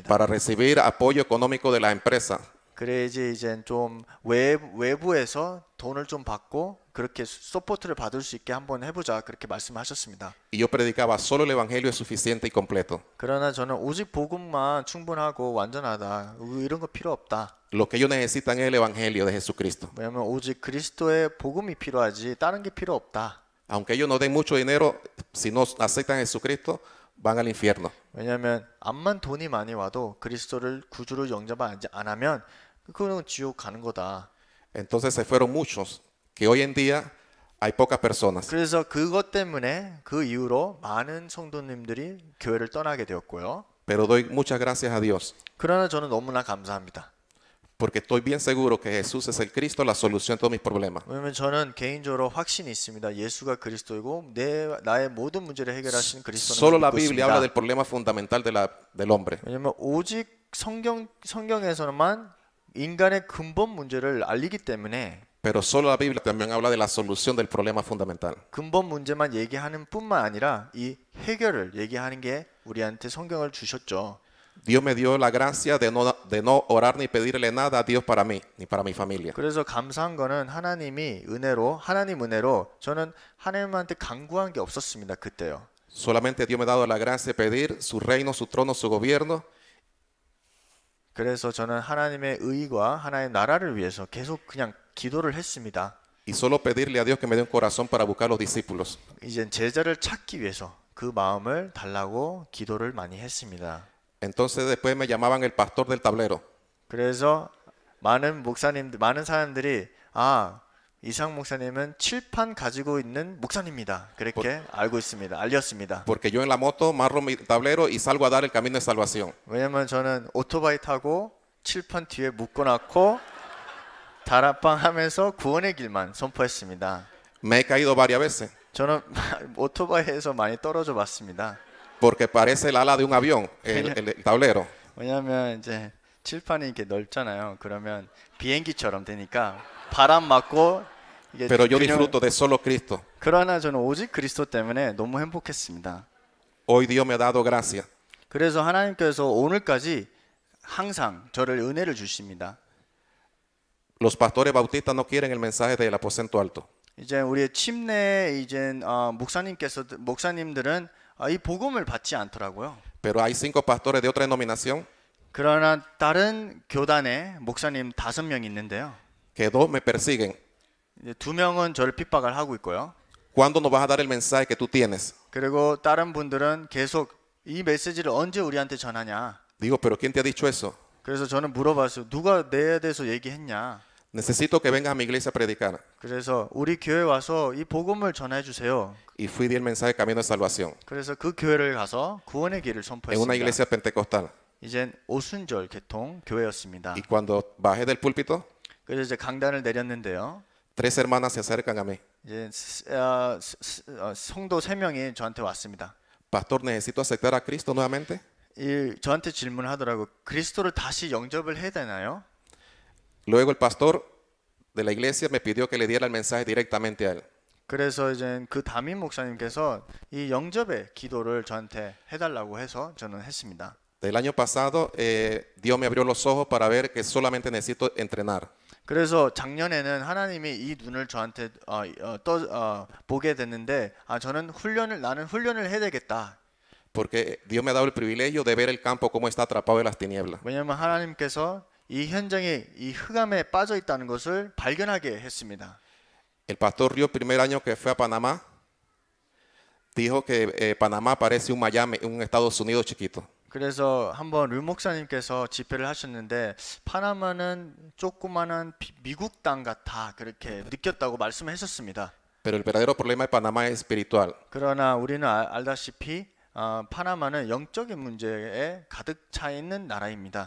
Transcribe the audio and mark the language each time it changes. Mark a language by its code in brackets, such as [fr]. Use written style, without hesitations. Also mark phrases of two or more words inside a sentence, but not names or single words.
[es] Para recibir apoyo económico de la empresa. [ko] 그래야지 이제 좀 외부에서 돈을 좀 받고 그렇게 서포트를 받을 수 있게 한번 해보자 그렇게 말씀하셨습니다. [es] Y yo predicaba solo el evangelio es suficiente y completo. [ko] 그러나 저는 오직 복음만 충분하고 완전하다 이런 거 필요 없다. [es] Lo que ellos necesitan es el evangelio de Jesucristo. [ko] 왜냐하면 오직 그리스도의 복음이 필요하지 다른 게 필요 없다. [es] Aunque ellos no den mucho dinero, si no aceptan a Jesucristo, van al infierno. [ko] 왜냐하면 암만 돈이 많이 와도 그리스도를 구주로 영접 안 하면 그거는 지옥 가는 거다. [es] Entonces se fueron muchos, que hoy en día hay pocas personas. [ko] 그래서 그것 때문에 그 이후로 많은 성도님들이 교회를 떠나게 되었고요. [es] Pero doy muchas gracias a Dios, [ko] 그러나 저는 너무나 감사합니다. [es] porque estoy bien seguro que Jesús es el Cristo, la solución de todos mis problemas. [ko] 왜냐하면 저는 개인적으로 확신이 있습니다. 예수가 그리스도이고 나의 모든 문제를 해결하신 그리스도는 [es] Solo la [ko] 믿고 [es] Biblia [ko] 있습니다. [es] habla del problema fundamental del hombre. [ko] 왜냐하면 오직 성경에서만 인간의 근본 문제를 알리기 때문에 [es] Pero solo la Biblia también habla de la solución del problema fundamental. [ko] 근본 문제만 얘기하는 뿐만 아니라 이 해결을 얘기하는 게 우리한테 성경을 주셨죠. [es] Dios me dio la gracia de no orar ni pedirle nada a Dios para mí, ni para mi familia. [ko] 그래서 감사한 거는 하나님 은혜로 저는 하나님한테 간구한 게 없었습니다. 그때요. [es] Solamente Dios me ha dado la gracia de pedir su reino, su trono, su gobierno. [ko] 그래서 저는 하나님의 의와 하나님의 나라를 위해서 계속 그냥 기도를 했습니다. [es] Y solo pedirle a Dios que me dé un corazón para buscar los discípulos. [ko] 이제 제자를 찾기 위해서 그 마음을 달라고 기도를 많이 했습니다. [es] Entonces después me llamaban el pastor del tablero. [ko] 그래서 많은 사람들이 이상 목사님은 칠판 가지고 있는 목사님입니다. 그렇게 알렸습니다. [es] Porque yo en la moto marro mi tablero y salgo a dar el camino de salvación. [ko] 왜냐면 저는 오토바이 타고 칠판 뒤에 묶어놓고 다락방 하면서 구원의 길만 선포했습니다. [es] Me he caído varias veces. [ko] 저는 오토바이에서 많이 떨어져 봤습니다. [es] Porque parece el ala de un avión, el tablero. [ko] 왜냐면 이제 칠판이 이렇게 넓잖아요. 그러면 비행기처럼 되니까 바람 맞고 이게 [es] Pero yo disfruto de solo Cristo. [ko] 그러나 저는 오직 그리스도 때문에 너무 행복했습니다. [es] hoy Dios me ha dado gracia. [ko] 그래서 하나님께서 오늘까지 항상 저를 은혜를 주십니다. [es] Los pastores bautistas no quieren el mensaje del aposento alto. [ko] 이제 우리의 침례 목사님들은 이 복음을 받지 않더라고요. [es] Pero hay 5 pastores de otra denominación [ko] 그러나 다른 교단의 목사님 5명 있는데요. [es] que 2 me persiguen. [ko] 이제 2명은 저를 핍박을 하고 있고요. [es] ¿Cuándo nos vas a dar el mensaje que tú tienes? [ko] 그리고 다른 분들은 계속 이 메시지를 언제 우리한테 전하냐. [es] Digo, pero ¿quién te ha dicho eso? [ko] 그래서 저는 물어봤어요. 누가 내에 대해서 얘기했냐. [es] Necesito que vengas a mi iglesia a predicar. [ko] 그래서 우리 교회 와서 이 복음을 전해 주세요. [es] Y fui y di el mensaje de camino de salvación [ko] 그래서 그 교회를 가서 구원의 길을 [es] en una [ko] 선포했습니다. [es] iglesia pentecostal. [ko] 이젠 오순절 개통 교회였습니다. [es] Y cuando bajé del púlpito, [ko] 그래서 이제 강단을 내렸는데요. [es] 3 hermanas se acercan a mí. [ko] 이제 성도 3명이 저한테 왔습니다. [es] Pastor, necesito aceptar a Cristo nuevamente. [ko] 저한테 질문을 하더라고. 그리스도를 다시 영접을 해야 되나요? [es] Luego el pastor de la iglesia me pidió que le diera el mensaje directamente a él. [ko] 그래서 이제 그 담임 목사님께서 이 영접의 기도를 저한테 해달라고 해서 저는 했습니다. [es] Del año pasado, Dios me abrió los ojos para ver que solamente necesito entrenar. [ko] 그래서 작년에는 하나님이 이 눈을 저한테 보게 됐는데 나는 훈련을 해야 되겠다. [es] Porque Dios me ha dado el privilegio de ver el campo cómo está atrapado en las tinieblas. [ko] 왜냐하면 하나님께서 이 현장이 이 흑암에 빠져 있다는 것을 발견하게 했습니다. [es] El pastor Río, el primer año que fue a Panamá, dijo que Panamá parece un Miami, un Estados Unidos chiquito. [ko] 그래서 한번 류 목사님께서 집회를 하셨는데 파나마는 조그만한 미국 땅 같아 그렇게 느꼈다고 말씀하셨습니다. [es] Pero el verdadero problema de Panamá es espiritual. [ko] 그러나 우리는 알다시피 파나마는 영적인 문제에 가득 차 있는 나라입니다.